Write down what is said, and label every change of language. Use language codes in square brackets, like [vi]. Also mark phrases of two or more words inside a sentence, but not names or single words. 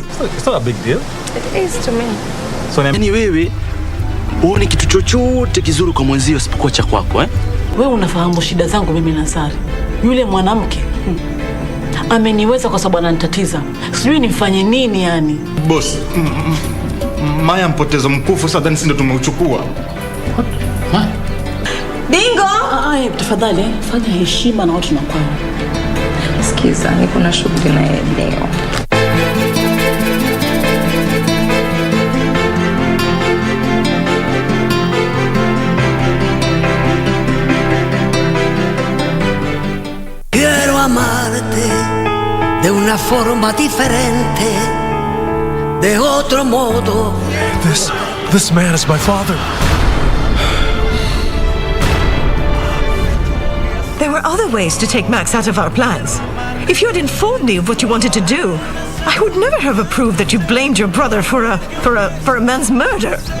[en] It's not a big deal. It is to me. [sw] So yani wewe uone kitu chochote kizuri kwa mwenzio isipokuwa cha kwako eh? Wewe unafahamu shida zangu mimi na Sari. Yule mwanamke ameniweza kwa sababu ananitatiza. Sijui nimfanye nini yani. Boss, Maya mpotezo mkufu sasa ndio tumeuchukua. Dingo! Tafadhali fanya heshima na watu na kwao. Sikiza, niko na shughuli na yeye leo. [es] Quiero amarte de una forma diferente, de otro modo. [en] This man is my father. There were other ways to take Max out of our plans. If you had informed me of what you wanted to do, I would never have approved that you blamed your brother for a man's murder.